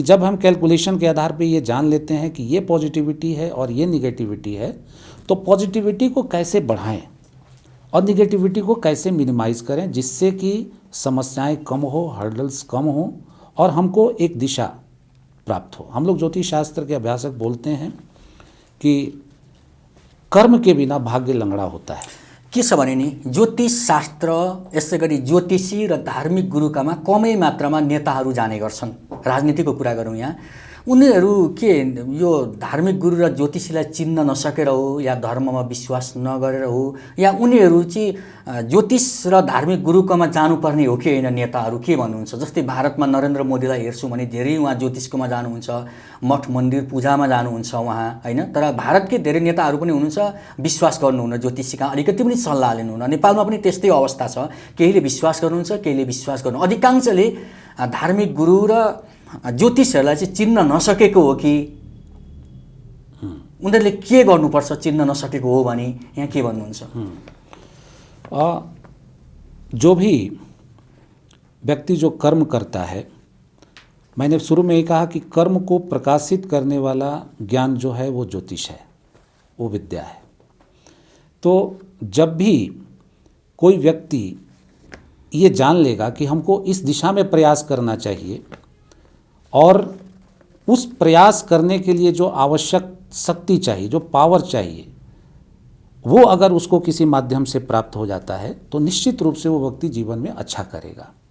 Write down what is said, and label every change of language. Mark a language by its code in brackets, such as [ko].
[hi] कि जब हम कैलकुलेशन के आधार पे ये जान लेते हैं कि ये पॉजिटिविटी है और ये निगेटिविटी है, तो पॉजिटिविटी को कैसे बढ़ाएं और निगेटिविटी को कैसे मिनिमाइज़ करें जिससे कि समस्याएं कम हो, हर्डल्स कम हो और हमको एक दिशा प्राप्त हो। हम लोग ज्योतिष शास्त्र के अभ्यासक बोलते हैं कि कर्म के बिना भाग्य लंगड़ा होता है। [ne] के छ भने नि ज्योतिष शास्त्र यसै गरी ज्योतिषी र धार्मिक गुरुकामा कमै मात्रामा नेताहरू जाने गर्छन्। राजनीतिको कुरा गरौँ यहाँ, उनीहरू के यो धार्मिक गुरु र ज्योतिषीलाई चिन्न नसकेर हो या धर्ममा विश्वास नगरेर हो या उनीहरू चाहिँ ज्योतिष र धार्मिक गुरुकोमा जानुपर्ने हो कि होइन? नेताहरू के भन्नुहुन्छ? जस्तै भारतमा नरेन्द्र मोदीलाई हेर्छौँ भने धेरै उहाँ ज्योतिषकोमा जानुहुन्छ, मठ मन्दिर पूजामा जानुहुन्छ उहाँ, होइन? तर भारतकै धेरै नेताहरू पनि हुनुहुन्छ विश्वास गर्नुहुन्न, ज्योतिषीका अलिकति पनि सल्लाह लिनुहुन्न। नेपालमा पनि त्यस्तै अवस्था छ, केहीले विश्वास गर्नुहुन्छ, केहीले विश्वास गर्नु। अधिकांशले धार्मिक गुरु र ज्योतिषहरूलाई चाहिँ चिन्न नसकेको हो कि उनीहरूले के गर्नुपर्छ चिन्न नसकेको हो भने यहाँ के भन्नुहुन्छ? [hi] जो भी व्यक्ति जो कर्म करता है, मैंने शुरू में ही कहा कि कर्म को प्रकाशित करने वाला ज्ञान जो है वो ज्योतिष है, वो विद्या है। तो जब भी कोई व्यक्ति ये जान लेगा कि हमको इस दिशा में प्रयास करना चाहिए और उस प्रयास करने के लिए जो आवश्यक शक्ति चाहिए, जो पावर चाहिए, वो अगर उसको किसी माध्यम से प्राप्त हो जाता है तो निश्चित रूप से वो व्यक्ति जीवन में अच्छा करेगा।